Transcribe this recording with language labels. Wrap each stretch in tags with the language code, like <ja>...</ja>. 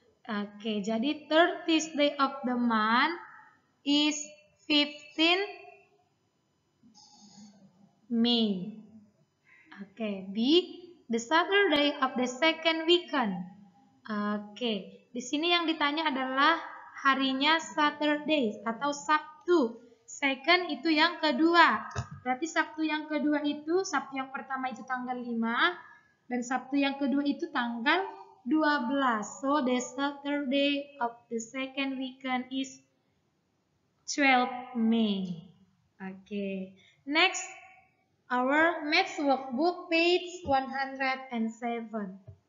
<en>Oke, jadi third Tuesday of the month is 15 May. Oke, B. The Saturday of the second weekend.</en> <id>Oke, di sini yang ditanya adalah harinya Saturday atau Sabtu. Second itu yang kedua. Berarti Sabtu yang kedua itu, Sabtu yang pertama itu tanggal 5. Dan Sabtu yang kedua itu tanggal 12.</id> <en>So the Saturday of the second weekend is 12 May. Okay. Next, our maths workbook, page 107.</en>